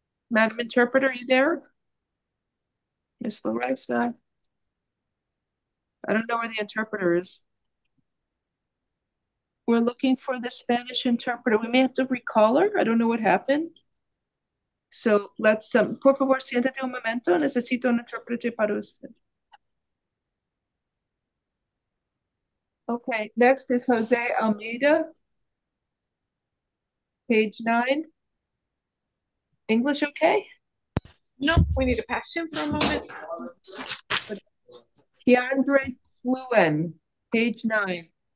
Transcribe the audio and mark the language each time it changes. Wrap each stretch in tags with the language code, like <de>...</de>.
<en>Madam Interpreter, are you there? Miss Larissa? I don't know where the interpreter is. We're looking for the Spanish interpreter. We may have to recall her. I don't know what happened. So let's,</en> <es>por favor, siéntate un momento. Necesito un intérprete para usted.</es> <en>Okay, next is Jose Almeida. Page 9. English okay? No, we need to pass him for a moment. Keandre Fluen, page 9.</en>